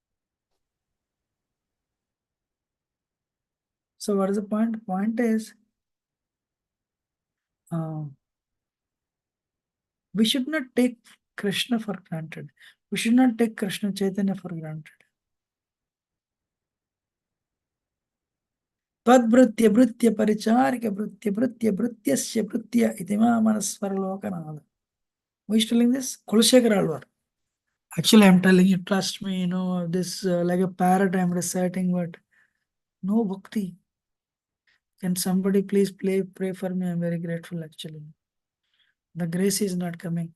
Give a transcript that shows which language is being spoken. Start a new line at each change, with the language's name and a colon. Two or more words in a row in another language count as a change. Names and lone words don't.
English: So what is the point? Point is, we should not take Krishna for granted. We should not take Krishna Chaitanya for granted.
Sanskrit: Tadbhrutya bhrutya paricharika bhrutya bhrutya bhrutyasya bhrutya itima manaswara lokanada.
English: Who is telling this? Kulashekar Alvar. Actually, I'm telling you, trust me, you know, this like a parrot I'm reciting, but no bhakti. Can somebody please pray for me? I'm very grateful actually. The grace is not coming.